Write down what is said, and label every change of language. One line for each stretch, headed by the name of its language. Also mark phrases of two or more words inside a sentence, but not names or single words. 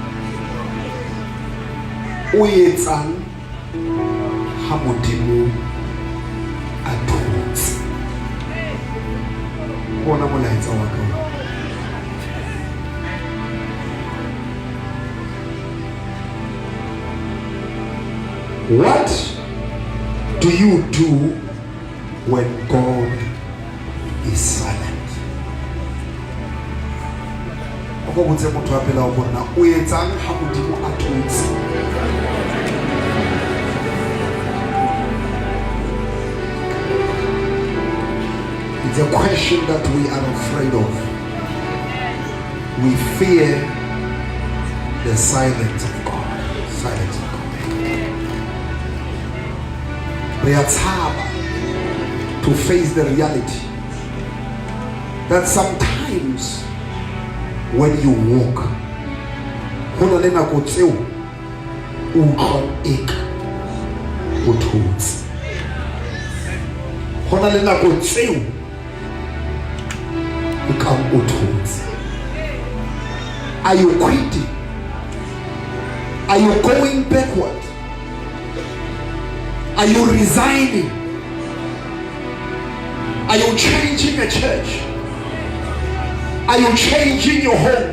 Southern Sotho: Uyetsang ha modimo a thotse. Bona molaetsa wa ka.
English: What do you do when God is silent?
Southern Sotho: Ako botse motho a phela o bona o etsang ha modimo a thotse.
English: It's a question that we are afraid of. We fear the silence of God. Silence of God. We are tired to face the reality that sometimes when you walk,
Southern Sotho: hona le nako tseo o utlwa eka o thotse. Hona le nako tseo o ka o thotse.
English: Are you quitting? Are you going backward? Are you resigning? Are you changing a church? Are you changing your home?